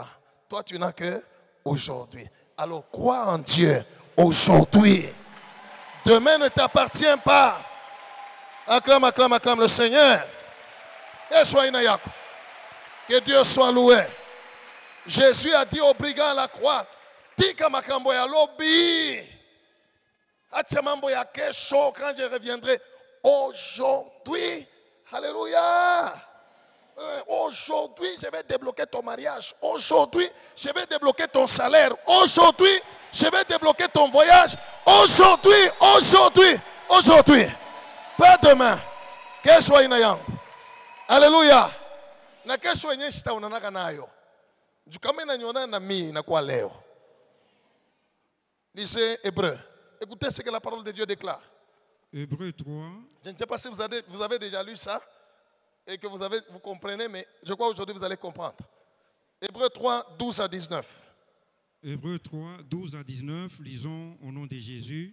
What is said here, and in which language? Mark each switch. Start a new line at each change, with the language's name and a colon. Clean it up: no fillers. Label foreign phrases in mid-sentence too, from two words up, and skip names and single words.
French: Toi, tu n'as que aujourd'hui. Alors, crois en Dieu aujourd'hui. Demain ne t'appartient pas. Acclame, acclame, acclame le Seigneur. Que Dieu soit loué. Jésus a dit aux brigands à la croix,
Lingala: Tika makambo ya lobi.
Swahili: Acha mambo ya kesho
French: quand je reviendrai. Aujourd'hui. Alléluia. Aujourd'hui, je vais débloquer ton mariage. Aujourd'hui, je vais débloquer ton salaire. Aujourd'hui, je vais débloquer ton voyage. Aujourd'hui, aujourd'hui, aujourd'hui. Pas demain. Que soit inayang. Alléluia.
Swahili: Na kesho yenyewe sitaonana nayo. Kama inaniona na mimi inakuwa leo.
French: Lisez Hébreu. Écoutez ce que la parole de Dieu déclare. Hébreu 3. Je ne sais pas si vous avez déjà lu ça. Et que vous comprenez, mais je crois aujourd'hui vous allez comprendre. Hébreu 3, 12 à 19. Hébreu 3, 12 à 19, lisons au nom de Jésus.